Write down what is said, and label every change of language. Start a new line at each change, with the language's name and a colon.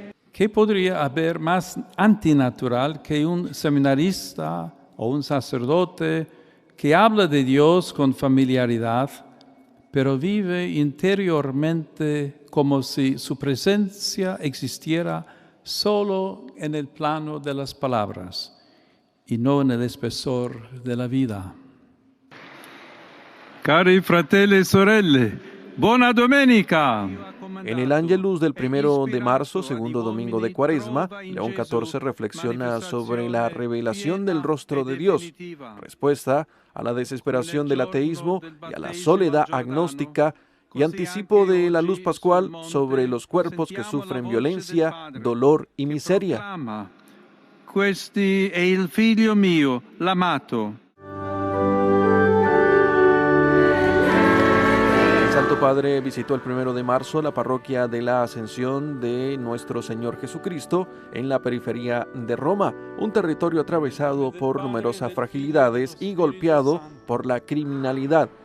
Spanish: ¿Qué podría haber más antinatural que un seminarista o un sacerdote que habla de Dios con familiaridad, pero vive interiormente como si su presencia existiera solo en el plano de las palabras y no en el espesor de la vida?
Italian: Cari fratelli e sorelle, buona domenica!
Spanish: En el Ángelus del 1 de marzo, segundo domingo de Cuaresma, León XIV reflexiona sobre la revelación del rostro de Dios, respuesta a la desesperación del ateísmo y a la soledad agnóstica, y anticipo de la luz pascual sobre los cuerpos que sufren violencia, dolor y miseria.
Italian: Questi è il figlio mio, l'amato.
Spanish: El Santo Padre visitó el 1 de marzo la parroquia de la Ascensión de Nuestro Señor Jesucristo en la periferia de Roma, un territorio atravesado por numerosas fragilidades y golpeado por la criminalidad.